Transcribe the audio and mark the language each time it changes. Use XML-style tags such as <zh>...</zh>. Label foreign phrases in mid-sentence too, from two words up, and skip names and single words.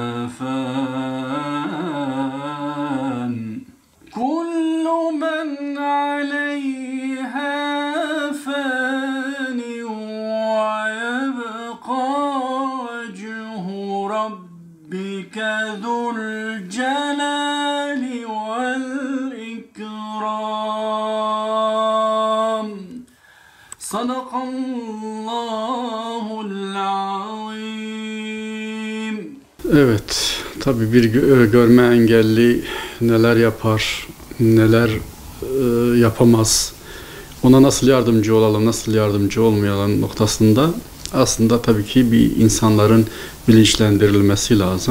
<ar>فان كل من عليها فان ويبقى وجه ربك ذو الجلال والإكرام صدق الله العظيم.</ar> <tr>Evet, tabii bir görme engelli neler yapar, neler yapamaz, ona nasıl yardımcı olalım, nasıl yardımcı olmayalım noktasında aslında tabii ki bir insanların bilinçlendirilmesi lazım.</tr>